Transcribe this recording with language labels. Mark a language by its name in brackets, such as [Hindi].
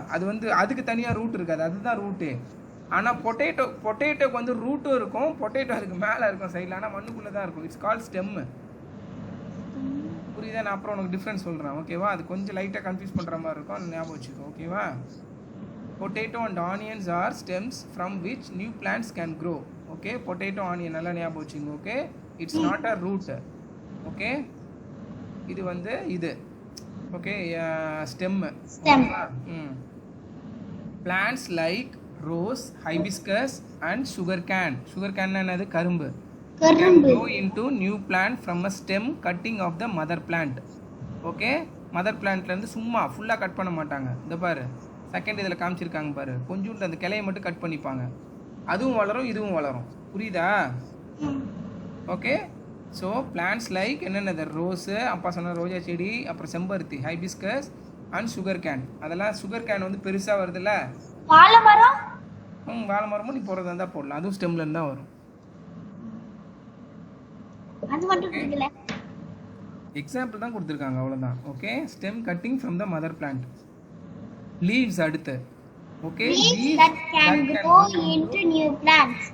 [Tamil] அது வந்து அதுக்கு தனியாக ரூட் இருக்காது, அதுதான் ரூட்டு. ஆனால் பொட்டேட்டோக்கு வந்து ரூட்டும் இருக்கும், பொட்டேட்டோ அதுக்கு மேலே இருக்கும் சைடில், ஆனால் மண்ணுக்குள்ளே தான் இருக்கும். [English] It's call stem. [Tamil] புரியுதா? நான் அப்புறம் உனக்கு டிஃப்ரென்ஸ் சொல்கிறேன். ஓகேவா? அது கொஞ்சம் லைட்டாக கன்ஃபியூஸ் பண்ணுற மாதிரி இருக்கும், ஞாபகம் வச்சுக்கோ. ஓகேவா? [English] Potato and onions are stems from which new plants can grow. [Tamil] Okay, potato, onion நல்லா ஞாபகம் வச்சுங்க. [English] Okay, it's not a root. Okay, இது வந்து இது okay stem. Stem. Plants like rose, hibiscus and sugar cane. [Tamil] Sugar cane என்னது? கரும்பு. கரும்பு. [English] grow into new plant from a stem cutting of the mother plant. [Tamil] Okay, mother பிளான்ட்லேருந்து சும்மா ஃபுல்லாக cut பண்ண மாட்டாங்க. இந்த பாரு செகண்ட் இதில் காமிச்சிருக்காங்க பாரு, கொஞ்சோண்டு அந்த கிளையை மட்டும் கட் பண்ணிப்பாங்க. அதுவும் வளரும் இதுவும் வளரும். புரியுதா? Okay, so plants like என்னென்னது? Rose, அப்பா சொன்ன ரோஜா செடி, அப்புறம் செம்பருத்தி, ஹைபிஸ்கஸ் அண்ட் சுகர் கேன். அதெல்லாம் சுகர் கேன் வந்து பெருசாக வருதுல்ல. வாழை மரம். வாழை மரமும் நீ போடுறதா இருந்தால் போடலாம், அதுவும் ஸ்டெம்லேருந்து தான் வரும். அது மட்டும் இருக்குல்ல. எக்ஸாம்பிள் தான் கொடுத்துருக்காங்க, அவ்வளோதான். Okay, [English] Stem cutting from the mother plant. [Tamil] Leaves அடுத்து. Okay, [English] Leaves that can grow into new plants.